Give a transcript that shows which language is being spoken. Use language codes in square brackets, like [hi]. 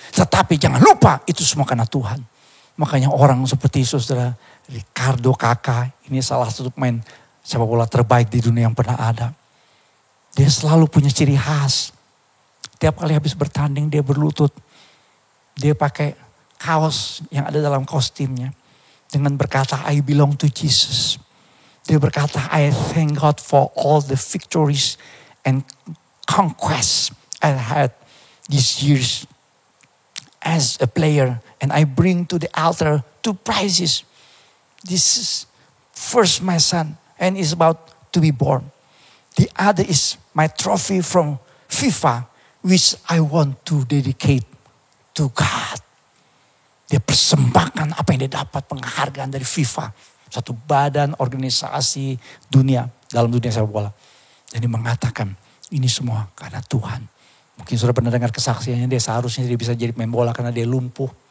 [id] Tetapi jangan lupa, itu semua karena Tuhan. Makanya orang seperti saudara Ricardo Kakak, ini salah satu pemain sepak bola terbaik di dunia yang pernah ada. Dia selalu punya ciri khas. Tiap kali habis bertanding dia berlutut. Dia pakai kaos yang ada dalam kostumnya. Dengan berkata, [en] I belong to Jesus. [id] Dia berkata, [en] I thank God for all the victories and conquests I had these years as a player. And I bring to the altar 2 prizes. This is first my son and is about to be born. The other is my trophy from FIFA, which I want to dedicate to God. [id] Dia persembahkan apa yang dia dapat, penghargaan dari FIFA. Satu badan organisasi dunia, dalam dunia sepak bola. Dan dia mengatakan, ini semua karena Tuhan. Mungkin sudah pernah dengar kesaksiannya, dia seharusnya dia bisa jadi pemain bola karena dia lumpuh.